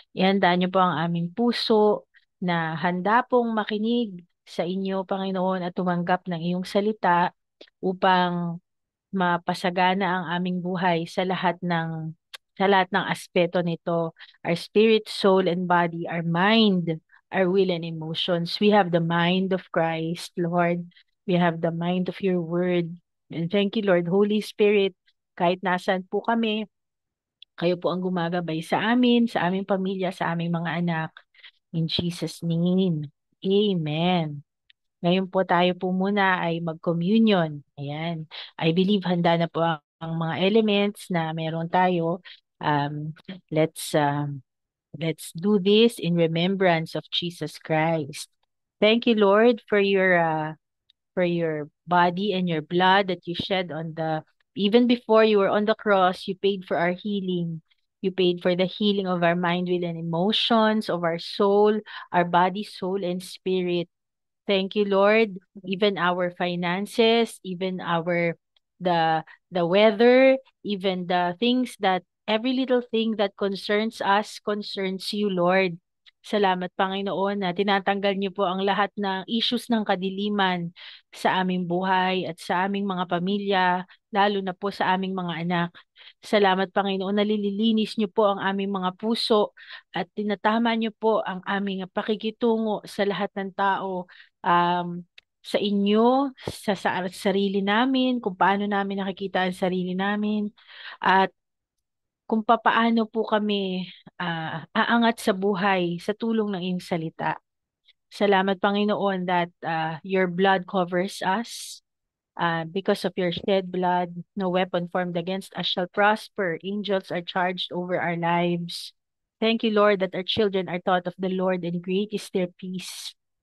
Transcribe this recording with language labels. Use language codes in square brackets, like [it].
[tl] Ihanda niyo po ang aming puso na handa pong makinig sa inyo, Panginoon, at tumanggap ng iyong salita upang mapasagana ang aming buhay sa lahat ng aspeto nito. [en] Our spirit, soul, and body, our mind, our will, and emotions. We have the mind of Christ, Lord. We have the mind of your word. And thank you, Lord. [tl] Holy Spirit, kahit nasaan po kami, kayo po ang gumagabay sa amin, sa aming pamilya, sa aming mga anak. [en] In Jesus' name. Amen. [tl] Ngayon po tayo po muna ay mag-communion. Ayan. [en] I believe [tl] handa na po ang mga elements na meron tayo. [en] Um, let's um, let's do this in remembrance of Jesus Christ. Thank you, Lord, for your body and your blood that you shed even before you were on the cross, you paid for our healing. You paid for the healing of our mind, will, and emotions, of our soul, our body, soul, and spirit. Thank you, Lord. Even our finances, even the weather, even the things that every little thing that concerns us concerns you, Lord. [tl] Salamat, Panginoon, na tinatanggal niyo po ang lahat ng issues ng kadiliman sa aming buhay at sa aming mga pamilya, lalo na po sa aming mga anak. Salamat, Panginoon, na nililinis niyo po ang aming mga puso at tinatama niyo po ang aming pakikitungo sa lahat ng tao, um, sa inyo, sa sarili namin, kung paano namin nakikita ang sarili namin, at kung papaano po kami aangat sa buhay sa tulong ng iyong salita. Salamat, Panginoon, [en] that your blood covers us. Because of your shed blood, no weapon formed against us shall prosper. Angels are charged over our lives. Thank you, Lord, that our children are taught of the Lord, and great is their peace.